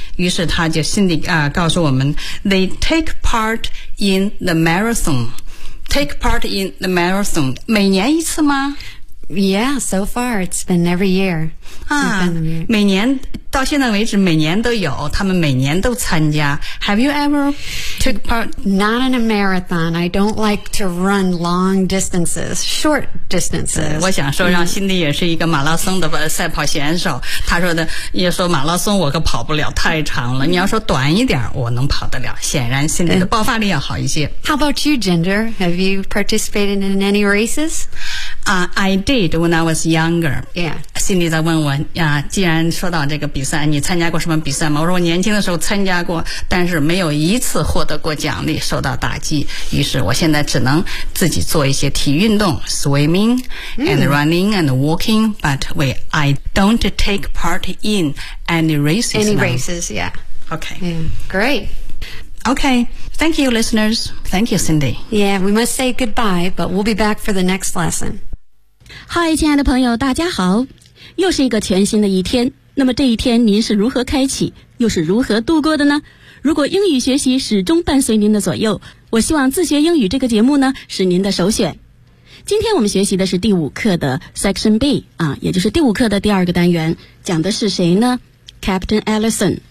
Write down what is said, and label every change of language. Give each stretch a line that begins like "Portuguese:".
Chinese: 于是他就心里告诉我们
English: They take part in the marathon. Take part in the marathon.
Chinese: 每年一次吗？
English: Yeah, so far it's been every year.
Chinese: 每年到现在为止每年都有，他们每年都参加。
English: Have you ever took part? Not in a marathon. I don't like to run long distances, short distances.
Chinese: 我想说让心里也是一个马拉松的赛跑选手。他说的也说马拉松我可跑不了，太长了。你要说短一点我能跑得了，显然心里的爆发力要好一些。
English: How about you, Ginger? Have you participated in any races? I did when I was younger. Yeah.
Chinese: Cindy 在问我既然说到这个比赛，你参加过什么比赛吗？我说我年轻的时候参加过，但是没有一次获得过奖励，受到打击。于是我现在只能自己做一些体育运动
English: ,swimming and running and walking, but I don't take part in any races. Any now. Races, yeah. Okay. Yeah. Great. Okay, thank you, listeners. Thank you, Cindy. Yeah, we must say goodbye, but we'll be back for the next lesson.
Chinese: Hi, 亲爱的朋友，大家好。又是一个全新的一天，那么这一天您是如何开启，又是如何度过的呢？如果英语学习始终伴随您的左右，我希望自学英语这个节目呢，是您的首选。今天我们学习的是第五课的 Section B, 也就是第五课的第二个单元，讲的是谁呢？Captain Allison.